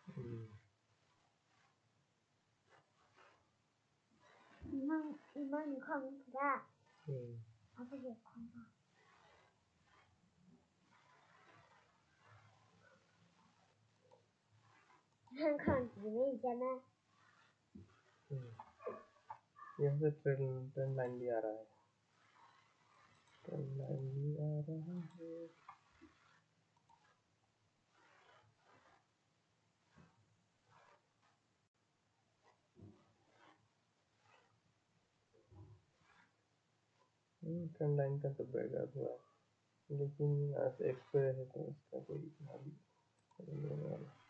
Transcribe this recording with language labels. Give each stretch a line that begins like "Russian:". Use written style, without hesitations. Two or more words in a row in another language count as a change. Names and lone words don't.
Chinese: 你看我可爱，还不给看吧？看看几位姐妹。
Hindi: यहाँ से
English: trend line
Hindi: भी आ रहा है,
English: trend line
Hindi: भी आ रहा है।
English: trend line
Hindi: का तो ब्रेकआउट हुआ, लेकिन आज एक्सपायर है तो इसका कोई इतना भी नहीं होने वाला।